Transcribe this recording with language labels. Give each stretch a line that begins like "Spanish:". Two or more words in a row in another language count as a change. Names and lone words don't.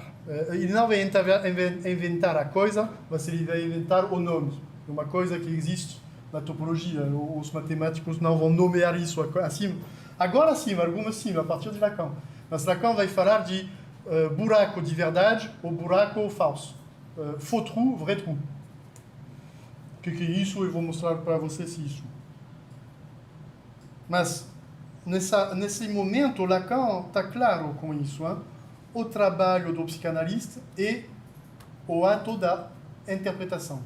Portuguese: Ele não vai inventar a coisa, mas ele vai inventar o nome. Uma coisa que existe na topologia. Os matemáticos não vão nomear isso assim. Agora sim, algumas sim, a partir de Lacan. Mas Lacan vai falar de buraco de verdade ou buraco falso.
French: Faux trou, vrai trou.
Portuguese: O que é isso? Eu vou mostrar para vocês isso. Mas, nesse momento, Lacan está claro com isso. Hein? O trabalho do psicanalista é o ato da interpretação.